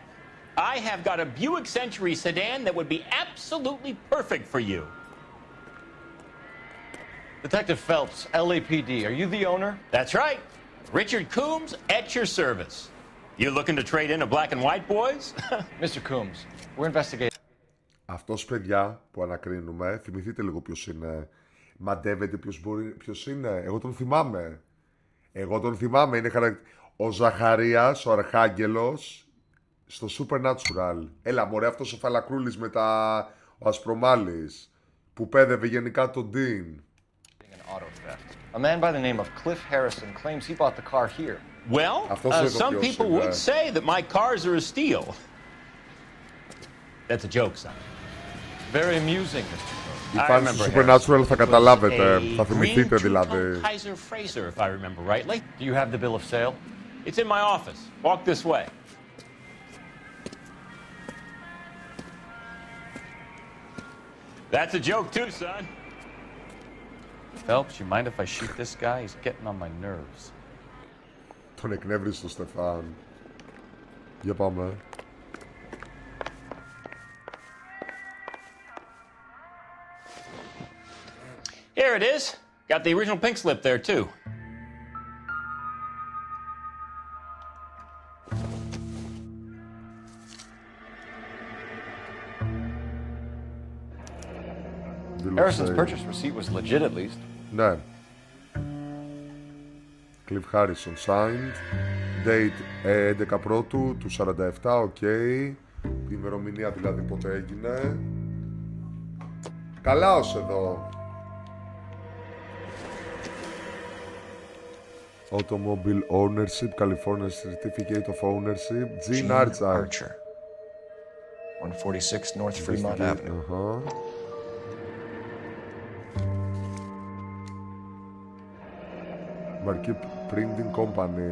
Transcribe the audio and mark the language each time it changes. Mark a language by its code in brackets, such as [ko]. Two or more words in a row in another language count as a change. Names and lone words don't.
[en] I have got a Buick Century sedan that would be absolutely perfect for you. Detective Phelps, LAPD, are you the owner? That's right. Richard Coombs at your service. You looking to trade in a black and white, boys? Mr. Coombs, we're investigating. [el] Αυτός, παιδιά, που ανακρίνουμε, θυμηθείτε λίγο ποιος είναι. Μαντεύετε ποιος είναι. Εγώ τον θυμάμαι. Είναι ο Ζαχαρίας, ο Αρχάγγελος, στο Supernatural. Έλα, μωρέ, αυτός ο φαλακρούλης με ο Ασπρομάλης, που πέδευε γενικά τον Dean. [en] A man by the name of Cliff Harrison claims he bought the car here. Well, some people would say that my cars are a steal. That's a joke, son. Very amusing, Mr. [el] Οι φάνες του Supernatural θα καταλάβετε, θα θυμηθείτε δηλαδή. [en] Kaiser Fraser, if I remember rightly. Do you have the bill of sale? It's in my office. Walk this way. That's a joke too, son. Phelps, you mind if I shoot this guy? He's getting on my nerves. [el] Τον εκνεύρισε το Στεφάν. Για πάμε. [en] Here it is. Got the original pink slip there too. Harrison's purchase receipt was legit at least. Ναι. Cliff Harrison signed. [el] Date 11 πρώτου του 47, οκ. Η ημερομηνία δηλαδή πότε έγινε. Καλά ως εδώ. [en] Automobile Ownership, California Certificate of Ownership, Gene Archer. 146 North Fremont Avenue. Marquee Printing Company.